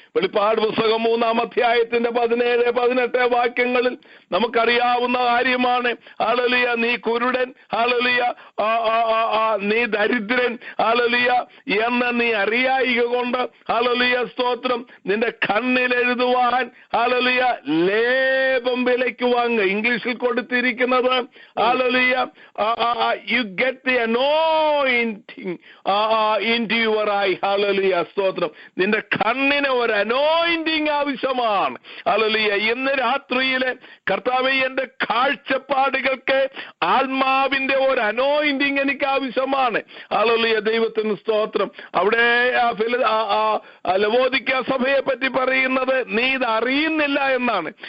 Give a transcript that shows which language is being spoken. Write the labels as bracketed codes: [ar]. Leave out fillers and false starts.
[ml] വെളിപ്പാട് പുസ്തകം 3-ാം അധ്യായത്തിന്റെ 17-18 വാക്യങ്ങളിൽ നമുക്കറിയാവുന്ന കാര്യമാണ്. ഹല്ലേലൂയ. നീ കുരുടൻ, ഹല്ലേലൂയ നീ ദരിദ്രൻ, ഹല്ലേലൂയ എന്ന് നീ അറിയായിക കൊണ്ട് ഹല്ലേലൂയ സ്തോത്രം നിന്റെ കണ്ണിൽ എഴുതുവാൻ ഹല്ലേലൂയ ലേപം വിലയ്ക്ക് വാങ്ങുക. ഇംഗ്ലീഷിൽ കൊടുത്തിരിക്കുന്നത് hallelujah [en] you get the anointing into your eye. [ml] Hallelujah സ്തോത്രം. നിന്റെ കണ്ണിന് ഒരു അനോയിന്റിങ് ആവശ്യമാണ്. ഹല്ലേലൂയ. ഇന്ന് രാത്രിയിലെ കർത്താവേ എന്റെ കാഴ്ചപ്പാടുകൾക്ക് ആത്മാവിന്റെ ഒരു അനോയിന്റിങ് എനിക്ക് ആവശ്യമാണ്. ഹല്ലേലൂയ. ദൈവത്തിന് സ്തോത്രം. അവിടെ ലവോദിക്ക സഭയെ പറ്റി പറയുന്നത് നീ ഇത് അറിയുന്നില്ല എന്നാണ്.